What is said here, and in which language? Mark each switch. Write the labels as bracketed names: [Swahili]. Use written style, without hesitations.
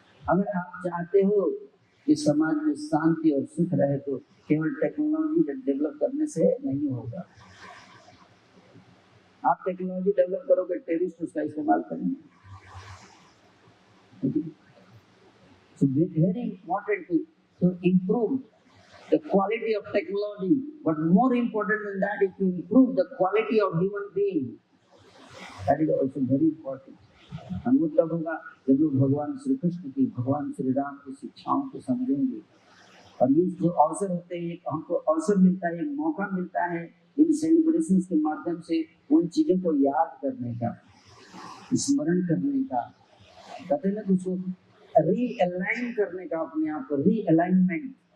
[Hindi] अगर आप चाहते हो कि समाज में शांति और सुख रहे तो केवल टेक्नोलॉजी डेवलप करने से नहीं होगा। आप टेक्नोलॉजी डेवलप करोगे, टेररिस्ट उसका इस्तेमाल करेंगे। [English] So very important to improve the quality of technology, but more important than that is to improve the quality of human being. That is also very important. [Hindi] हम वो तब होगा जब लोग भगवान श्री कृष्ण की, भगवान श्री राम की शिक्षाओं को समझेंगे। और ये जो अवसर होते हैं, हमको अवसर मिलता है, एक मौका मिलता है इन सेलिब्रेशन के माध्यम से उन चीजों को याद करने का, स्मरण करने का, कहते हैं ना उसको रीअलाइन करने का, अपने आप को रीअलाइनमेंट।